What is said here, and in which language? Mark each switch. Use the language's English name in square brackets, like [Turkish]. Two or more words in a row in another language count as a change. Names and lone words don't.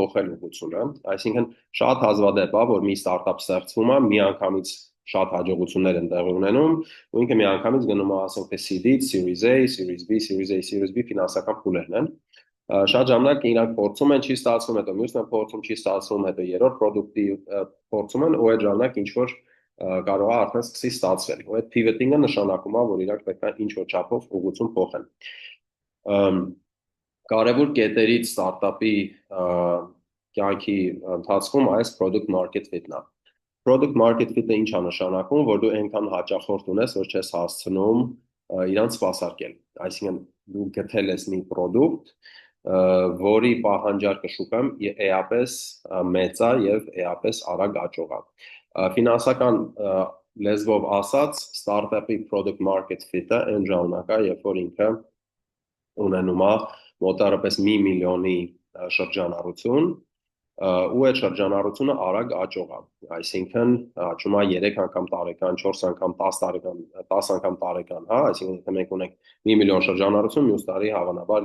[Armenian] փոխել ուղղությունը, այսինքն շատ հազվադեպ է, որ մի ստարտափ ստեղծվում է, միանգամից շատ հաջողություններ են տեղի ունենում, ու ինքը միանգամից գնում է, ասենք թե seed-ից, [English] Series A, Series B, Series A, Series B [Armenian] ֆինանսական փուլերն են։ Շատ ժամանակ իրանք փորձում են, չի ստացվում, հետո մյուսն է փորձում, չի ստացվում, հետո երրորդ պրոդուկտի փորձում են, ու այդ ժամանակ ինչ որ կարող է արդեն սկսի ստացվել։ Ու այդ pivoting-ը նշանակում է, որ իրանք պետք է ինչ-որ չափով ուղղություն փոխեն։ Կարևոր կետերից ստարտափի կյանքի ընթացքում այս [English] product market fit- [Armenian] ն է։ [English] Product market fit- [Armenian] ը ինչ է նշանակում, որ դու այնքան հաճախորդ ունես, որ չես հասցնում իրանց սպասարկել։ Այսինքն դու գտել ես մի product, որի պահանջարկը շուկայում էապես մեծ է եւ էապես արագ աճող է։ Ֆինանսական լեզվով ասած, ստարտափի [English] product market fit- [Armenian] ը այն ժամանակ է, երբ որ ինքը ունենում է մոտավորապես 1 միլիոնի շրջանառություն, ու այդ շրջանառությունը արագ աճող է, այսինքն աճում է 3 անգամ տարեկան, 4 անգամ, 10 տարեկան, 10 անգամ տարեկան, հա, այսինքն եթե մենք ունենք 1 միլիոն շրջանառություն, մյուս տարի հավանաբար